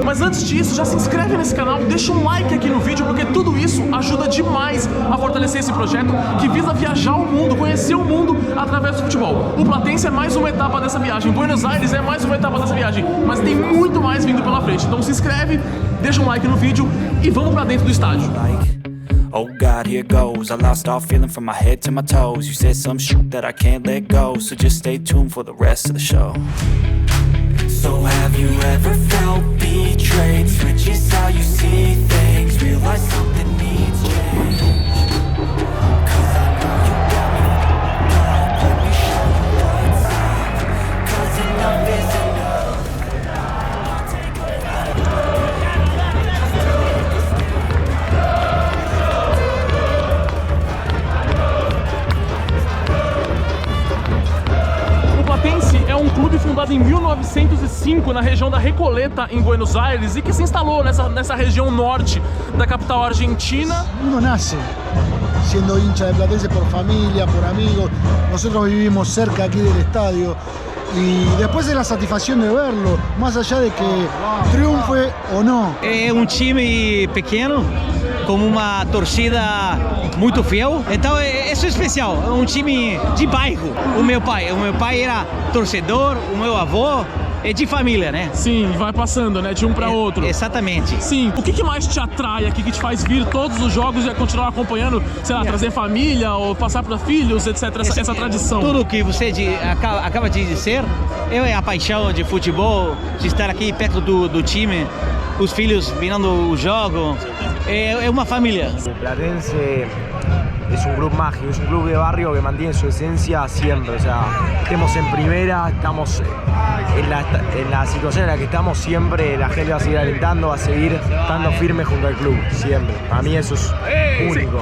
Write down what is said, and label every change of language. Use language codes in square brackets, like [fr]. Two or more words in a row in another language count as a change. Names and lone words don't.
[pt] Mas antes disso, já se inscreve nesse canal, deixa um like aqui no vídeo, porque tudo isso ajuda demais a fortalecer esse projeto que visa viajar o mundo, conhecer o mundo através do futebol. O Platense é mais uma etapa dessa viagem, Buenos Aires é mais uma etapa dessa viagem, mas tem muito mais vindo pela frente. Então se inscreve, deixa um like no vídeo e vamos pra dentro do estádio. [en] Oh God, here goes. I lost all feeling from my head to my toes. You said some shit that I can't let go, so just stay tuned for the rest of the show. So have you ever felt betrayed? Switches how you see things, realize something needs change. 'Cause I know you got me up, let me show you what's up. 'Cause enough is enough. [pt] O Platense é um clube fundado em 1905 na região da Recoleta, em Buenos Aires, e que se instalou nessa região norte da capital argentina. [es] Uno nace siendo hincha de Platense por familia, por amigos. Nosotros vivimos cerca aquí del estadio y después de la satisfacción de verlo, más allá de que triunfe o no. [pt] É um time pequeno, com uma torcida muito fiel. Então isso é especial, é um time de bairro. O meu pai era torcedor, o meu avô é de família, né? Sim, vai passando, né, de um para outro. Exatamente. Sim. O que mais te atrai aqui, que te faz vir todos os jogos e continuar acompanhando, sei lá, trazer família ou passar para filhos, etc, essa tradição? Tudo que você acaba de dizer, é a paixão de futebol, de estar aqui perto do time, os filhos virando o jogo, é uma família. [es] O Platense es un club mágico, es un club de barrio que mantiene su esencia siempre. O sea, estemos en primera, estamos en la situación en la que estamos siempre, la gente va a seguir alentando, va a seguir estando firme junto al club, siempre. Para mí eso es único.